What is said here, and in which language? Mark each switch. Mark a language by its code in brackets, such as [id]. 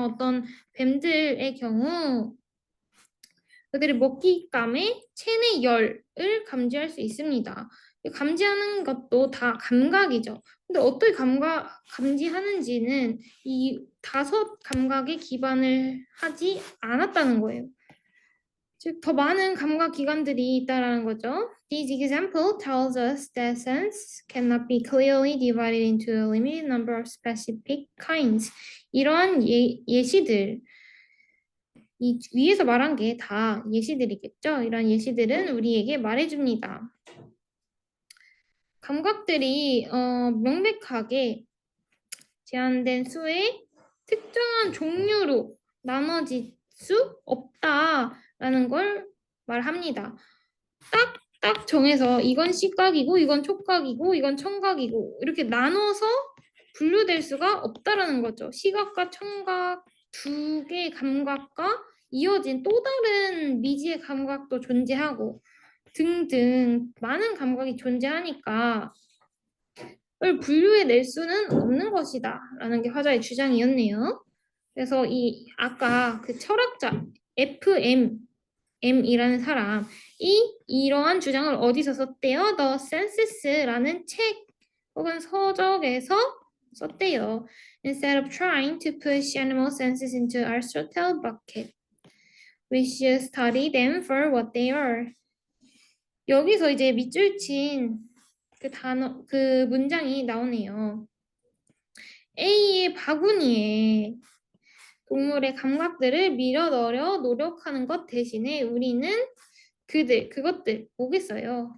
[ko] 어떤 뱀들의 경우 그들의 먹잇감의 체내 열을 감지할 수 있습니다. 감지하는 것도 다 감각이죠. 근데 어떻게 감지하는지는 이 5감각에 기반을 하지 않았다는 거예요. 즉, 더 많은 감각 기관들이 있다라는 거죠. [en] This example tells us that sense cannot be clearly divided into a limited number of specific kinds. [ko] 이러한 예시들, 이 위에서 말한 게 다 예시들이겠죠. 이런 예시들은 우리에게 말해줍니다. 감각들이 명백하게 제한된 수의 특정한 종류로 나눠질 수 없다라는 걸 말합니다. 딱 정해서 이건 시각이고 이건 촉각이고 이건 청각이고 이렇게 나눠서 분류될 수가 없다라는 거죠. 시각과 청각 두 개의 감각과 이어진 또 다른 미지의 감각도 존재하고 등등 많은 감각이 존재하니까 을 분류해낼 수는 없는 것이다 라는 게 화자의 주장이었네요. 그래서 이 아까 그 철학자 FM이라는 사람이 이러한 주장을 어디서 썼대요? The Senses라는 책 혹은 서적에서 썼대요. [en] Instead of trying to push animal senses into Aristotle bucket, we should study them for what they are. [ko] 여기서 이제 밑줄 친 그 문장이 나오네요. A의 바구니에 동물의 감각들을 밀어 넣으려 노력하는 것 대신에 우리는 그것들 뭐겠어요?